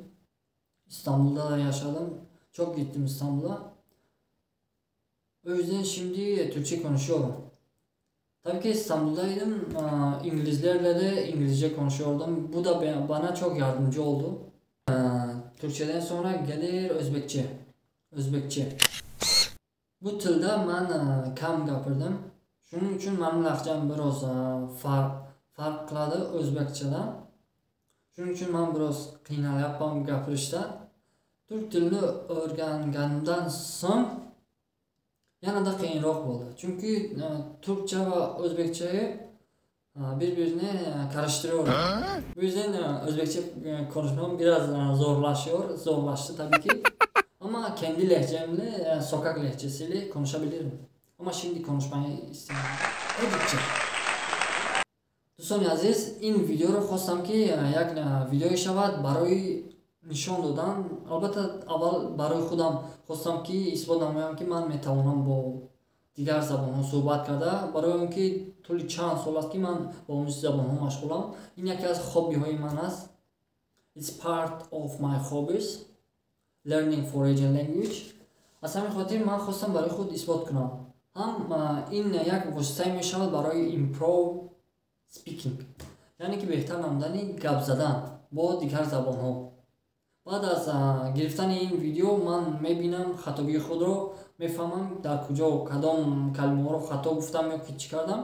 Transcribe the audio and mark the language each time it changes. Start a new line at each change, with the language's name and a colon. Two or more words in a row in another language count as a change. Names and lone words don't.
Turkish: İstanbul'da da yaşadım. Çok gittim İstanbul'a. O yüzden şimdi Türkçe konuşuyorum. Tabii ki İstanbul'daydım. İngilizlerle de İngilizce konuşuyordum. Bu da bana çok yardımcı oldu. Türkçeden sonra gelir Özbekçe.
Uzbek: Bu tilda man kam gapirdim. Shuning uchun mening lahjam biroz farq qiladi o'zbekchadan. Shuning uchun men biroz qiynalyapman gapirishda. Turk tilini o'rgangandan so'ng yanada qiyinroq bo'ldi. Chunki turkcha va o'zbekchani
Turkish: birbirini karıştırıyorum. Bu yüzden Özbekçe konuşmam biraz zorlaştı tabii ki. Ama kendi lehçemle, sokak lehçesiyle konuşabilirim. Ama şimdi konuşmayı istemiyorum.
Persian: Özbekçe. دوستان عزیز, این ویدیو رو خواستم که یک ویدیوی شود برای نشان دادن. البته اول برای خودم خواستم که اثبات نمایم که من میتوانم با دیگر زبان ها صحبت کرده، برای اینکه طول چند سال است که من با اون زبان ها مشغولم. این یکی از هابی های من است.
English: It's part of my hobbies, learning foreign language.
Persian: از همین خاطر من خواستم برای خود اثبات کنم. هم این یک وسیله می شود برای
English: improve speaking،
Persian: یعنی که بهتر نمودن گپ زدن با دیگر زبان ها. بعد از گرفتن این ویدیو من میبینم خطابی خود رو، میفهمم در کجا و کدام کلمه ها رو خطا گفتم یا که چی کردم.